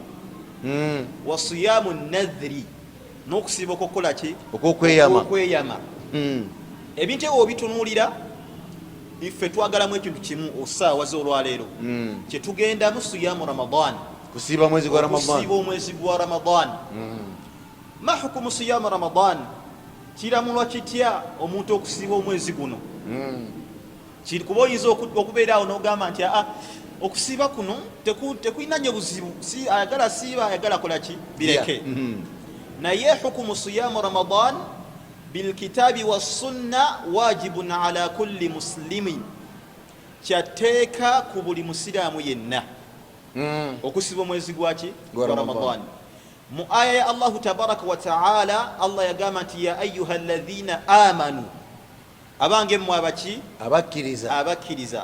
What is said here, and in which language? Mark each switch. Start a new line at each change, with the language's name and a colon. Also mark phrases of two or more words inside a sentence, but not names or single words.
Arabic: وصيام النذر,
Ganda: n'okusiiba okwokukola ki, okweyama. Ebintu ebyo obitunuulira, iffe twagalamu ekintu kimu osaawa z'olwaleero, kyetugendamu
Arabic: صيام رمضان,
Ganda: kusiiba omwezi
Arabic: gwa Ramadan. ما حكم صيام رمضان,
Ganda: kiramulwa kitya omuntu okusiiba omwezi guno? Kuba oyinza okubeeraawo n'ogamba nti okusiiba kuno tekulina nnyo buzibu, ayagala siiba, ayagala kola ki, bireke.
Arabic: Naye حكم صيام رمضان بالكتاب والسنة واجب على كل مسلمين,
Ganda: kyateeka ku buli musiraamu yenna okusiba omwezi gwaki, gwa Ramadan. Mu aya ya
Arabic: الله تبارك وتعالى,
Ganda: Allah yagamba nti
Arabic: يا أيها الذين آمنوا,
Ganda: abange mmwe abaki, abakkiriza.